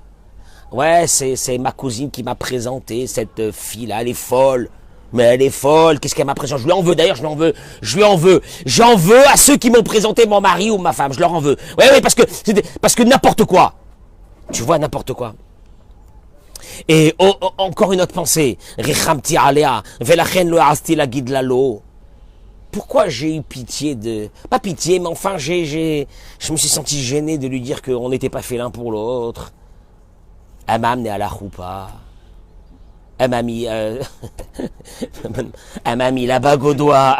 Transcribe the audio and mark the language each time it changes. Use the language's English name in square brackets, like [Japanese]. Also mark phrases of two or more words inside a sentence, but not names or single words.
[French] Ouais, c'est ma cousine qui m'a présenté cette fille-là, elle est folle. Mais elle est folle, qu'est-ce qu'elle m'a présenté? Je lui en veux, d'ailleurs, j'en veux. J'en veux à ceux qui m'ont présenté mon mari ou ma femme, je leur en veux. Ouais, parce que n'importe quoi. Tu vois, n'importe quoi. Et encore une autre pensée. Richamti alea, velachen lo asti la guide lalo. Pourquoi j'ai eu pitié pas pitié, mais enfin, je me suis senti gêné de lui dire qu'on n'était pas fait l'un pour l'autre. Elle m'a amené à la choupa. Elle m'a mis la bague au doigt.